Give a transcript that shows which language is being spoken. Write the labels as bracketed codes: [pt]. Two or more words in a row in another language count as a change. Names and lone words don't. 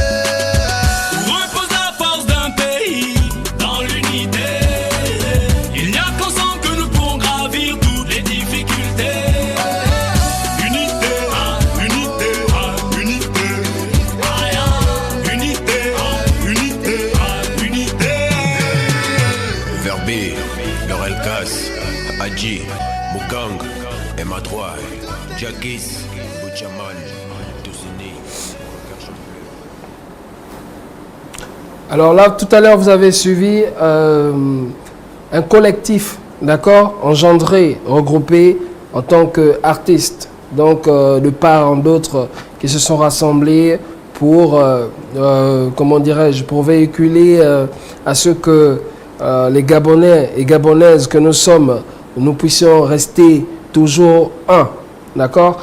[fr] Où repose la force d'un pays dans l'unité? Il n'y a qu'ensemble que nous pourrons gravir toutes les difficultés. Unité, unité, unité. Unité, unité, unité. Verbi, Laurel Cass, Adji, Mugang, MA3, Jagis, Bouchaman, Toussini. Alors là, tout à l'heure, vous avez suivi un collectif, d'accord, engendré, regroupé en tant qu'artistes, donc de part en d'autres qui se sont rassemblés pour, comment dirais-je, pour véhiculer à ce que les Gabonais et Gabonaises que nous sommes, nous puissions rester toujours un, d'accord?